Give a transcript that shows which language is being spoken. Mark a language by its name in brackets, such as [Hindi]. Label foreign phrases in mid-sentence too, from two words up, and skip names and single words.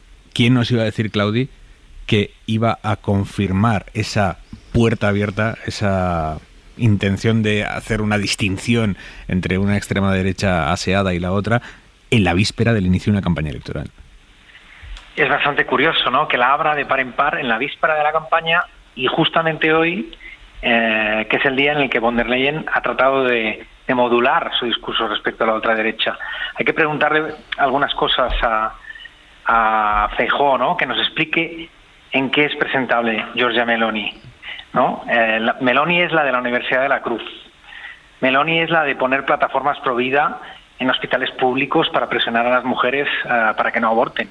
[Spanish] ¿Quién nos iba a decir, Claudi, que iba a confirmar esa puerta abierta, esa intención de hacer una distinción entre una extrema derecha aseada y la otra en la víspera del inicio de una campaña electoral? Es bastante curioso, ¿no?, que la abra de par en par en la víspera de la campaña y justamente hoy, que es el día en el que von der Leyen ha tratado de modular su discurso respecto a la ultraderecha. Hay que preguntarle algunas cosas a Feijóo, ¿no?, que nos explique en qué es presentable Giorgia Meloni, ¿no? Meloni es la de la Universidad de la Cruz. Meloni es la de poner plataformas pro vida en hospitales públicos para presionar a las mujeres para que no aborten.